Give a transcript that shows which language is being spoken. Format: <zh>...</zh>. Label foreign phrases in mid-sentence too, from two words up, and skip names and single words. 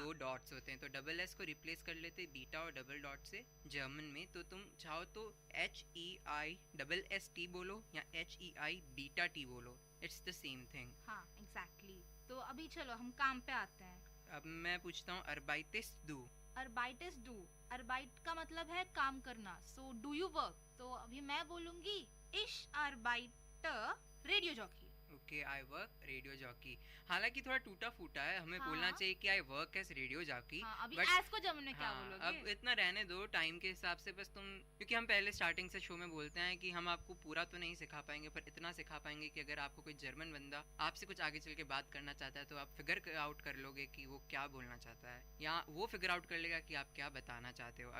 <hi>2 डॉट्स होते हैं, तो</hi> <en>double S</en> <hi>को रिप्लेस कर लेते बीटा और</hi> <en>double dot</en> <hi>से जर्मन में। तो तुम चाहो तो HEI बोलो या HEI बीटा टी बोलो,</hi> <en>it's the same thing.</en> <hi>हाँ एग्जैक्टली। तो अभी चलो हम काम पे आते हैं। अब मैं पूछता हूँ</hi> <de>arbeites du। arbeites du,</de> <hi>arbeit का मतलब है काम करना,</hi> <en>so do you work.</en> <hi>तो अभी मैं बोलूंगी</hi> <de>ich arbeite</de> <en>radio jockey. okay, I work radio jockey.</en> <hi>हालांकि थोड़ा टूटा फूटा है, हमें हाँ। बोलना चाहिए कि</hi> <en>I work as radio jockey.</en> <hi>हाँ, अभी</hi> <en>But-</en> <hi>एस को जर्मन में क्या बोलोगे? अब इतना रहने दो टाइम के हिसाब से, बस तुम, क्योंकि हम पहले स्टार्टिंग से शो में बोलते हैं कि हम आपको पूरा तो नहीं सिखा पाएंगे पर इतना सिखा पाएंगे कि अगर आपको कोई जर्मन बंदा आपसे कुछ आगे चल के बात करना चाहता है तो आप</hi> <en>figure out</en> <hi>कर लोगे कि वो क्या बोलना चाहता है, या वो</hi> <en>figure out</en> <hi>कर लेगा कि आप क्या बताना चाहते हो।</hi>